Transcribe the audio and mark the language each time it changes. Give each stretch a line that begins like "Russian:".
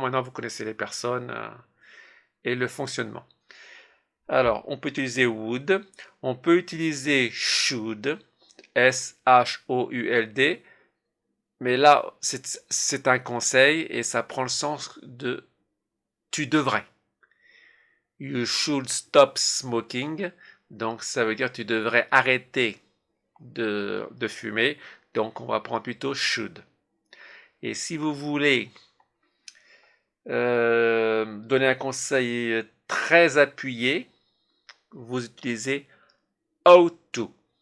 French: Maintenant, vous connaissez les personnes et le fonctionnement. Alors, on peut utiliser would, on peut utiliser should, S-H-O-U-L-D, mais là, c'est un conseil et ça prend le sens de tu devrais.
English: You should stop smoking.
French: Donc, ça veut dire tu devrais arrêter de fumer. Donc, on va prendre plutôt should. Et si vous voulez donner un conseil très appuyé, vous utilisez ought to.